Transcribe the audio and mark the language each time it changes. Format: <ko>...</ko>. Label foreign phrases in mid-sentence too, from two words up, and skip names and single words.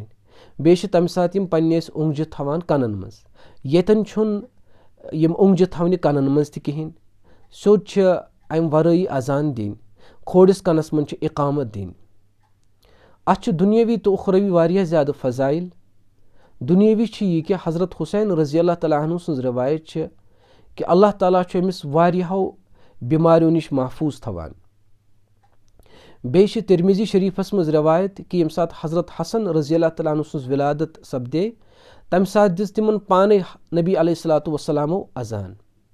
<ks>بیٚیہِ چھِ تَمہِ ساتہٕ یِم پننہِ أسۍ اوٚنٛگجہِ تھاوان کَنن منٛز. ییٚتٮ۪ن چھُنہٕ یِم اوٚنٛگجہِ تھاونہِ کَنن منٛز تہِ کِہینۍ، سیوٚد چھِ اَمہِ ورٲیی اذان دِنۍ. کھوورِس کَنس منٛز چھِ اِقامت دِنۍ. اَتھ چھِ دُنیٲوی تہٕ اُخروی واریاہ زیادٕ فضایل. دُنیٲوی چھِ یہِ کہِ حضرت حُسین</ks> <ar>رضی اللہ تعالیٰ عنہ</ar> <ks>سٕنٛز رِوایت چھِ کہِ اللہ تعالیٰ چھُ أمِس واریاہو بٮ۪ماریو نِش محفوٗظ تھاوان. بیٚیہِ چھِ تِرمِزی شریٖفس منٛز رِوایت کہِ ییٚمہِ ساتہٕ حضرت حسن</ks> <ar>رضی اللہ تعالیٰ عنہ</ar> <ks>سٕنٛز ولادت سپدے تَمہِ ساتہٕ دِژ تِمن پانے نبی</ks> <ar>علیہ الصلوۃ والسلامو</ar> <ks>اذان.</ks>